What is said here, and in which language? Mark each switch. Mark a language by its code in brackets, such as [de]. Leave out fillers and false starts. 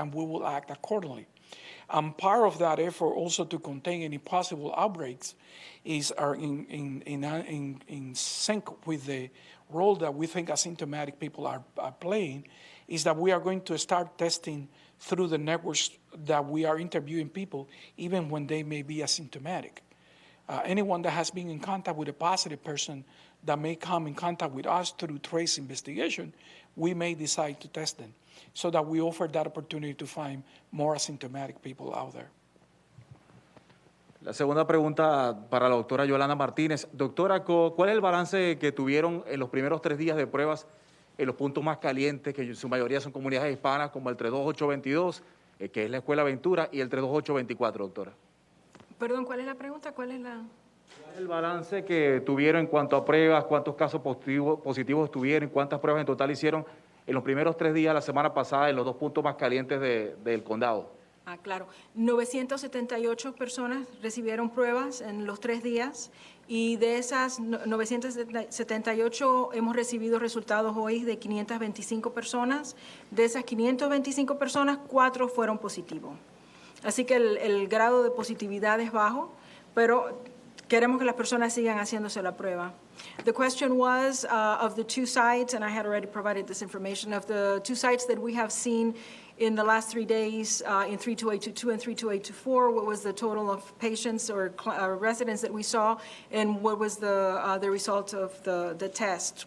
[en] And we will act accordingly. And part of that effort also to contain any possible outbreaks is in sync with the role that we think asymptomatic people are playing, is that we are going to start testing through the networks that we are interviewing people, even when they may be asymptomatic. Anyone that has been in contact with a positive person that may come in contact with us through trace investigation, we may decide to test them so that we offer that opportunity to find more asymptomatic people out there. [es] La segunda pregunta para la doctora Yolanda Martínez. Doctora, ¿cuál es el balance que tuvieron en los primeros 3 días de pruebas en los puntos más calientes, que en su mayoría son comunidades hispanas, como el 32822, que es la Escuela Ventura, y el 32824, doctora? Perdón, ¿cuál es la pregunta? ¿Cuál es el balance que tuvieron en cuanto a pruebas? ¿Cuántos casos positivos tuvieron? ¿Cuántas pruebas en total hicieron en los primeros 3 días de la semana pasada en los 2 puntos más calientes del condado? Claro. 978 personas recibieron pruebas en los 3 días y de esas 978 hemos recibido resultados hoy de 525 personas. De esas 525 personas, 4 fueron positivos. Así que el grado de positividad es bajo, pero queremos que las personas sigan haciéndose la prueba. [en] The question was of the 2 sites, and I had already provided this information, of the 2 sites that we have seen in the last 3 days, in 32822 and 32824, what was the total of patients or residents that we saw, and what was the result of the test.